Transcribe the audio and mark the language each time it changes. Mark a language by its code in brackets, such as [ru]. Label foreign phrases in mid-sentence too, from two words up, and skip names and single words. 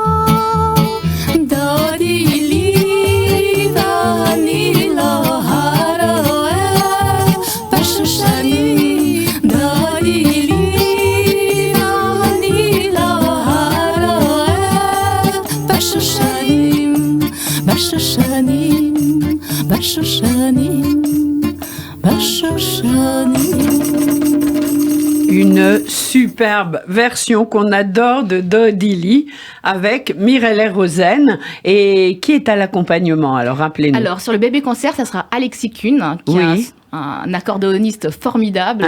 [he] דודי לי ואני לא הרואה בשושנים. דודי לי ואני לא הרואה בשושנים. בשושנים, בשושנים, בשושנים. [fr] Une superbe version qu'on adore de Dodili avec Mireille Rosen. Et qui est à l'accompagnement? Alors, rappelez-nous. Alors, sur le bébé concert, ça sera Alexis Kuhn, qui Oui. est un accordéoniste formidable.